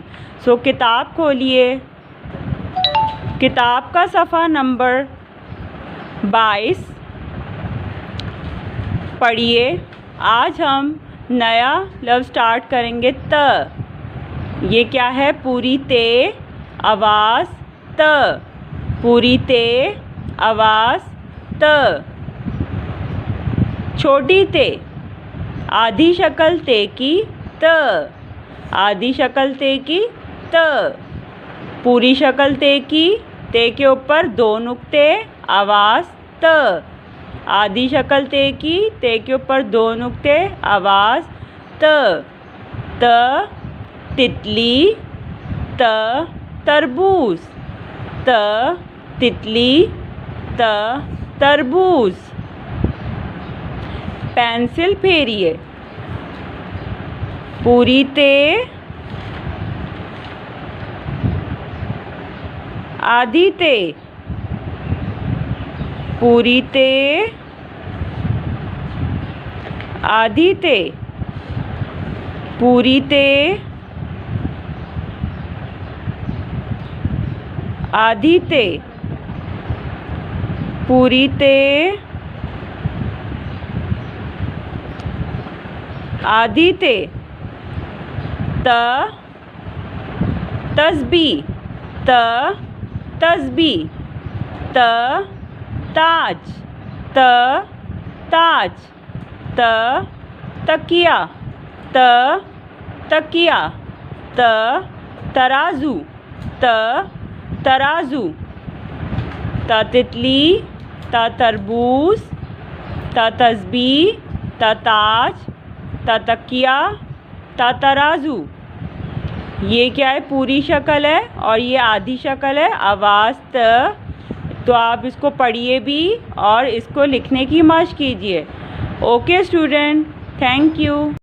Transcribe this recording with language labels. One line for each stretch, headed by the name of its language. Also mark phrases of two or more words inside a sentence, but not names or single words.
Urdu: سو کتاب کھولیے، کتاب کا صفحہ نمبر 22 پڑھیے. آج ہم نیا لفظ اسٹارٹ کریں گے ت. یہ کیا ہے? پوری تے آواز ت، پوری تے آواز ت. چھوٹی تے، آدھی شکل تے کی ت، آدھی شکل تے کی ت. پوری شکل تے کے اوپر دو نقطے، آواز ت. آدھی شکل تے کے اوپر دو نقطے, آواز ت. ت تتلی، ت تربوز، ت تتلی، ت تربوز. پینسل پھیریے، پوری تے آدھی تے، پوری تے آدھی تے، پوری تے آدھی تے، پوری تے آدھی تے. ت تسبیح، ت تسبیح، ت تاج، ت تاج. ت تکیہ، ت تکیہ، ت ترازو، ت ترازو. ت تتلی، ت تربوز، ت تسبیح، ت تاج، ت تکیہ, ت ترازو. یہ کیا ہے? پوری شکل ہے اور یہ آدھی شکل ہے، آواز ت. تو آپ اس کو پڑھیے بھی اور اس کو لکھنے کی مشق کیجیے.
English: OK student, thank you.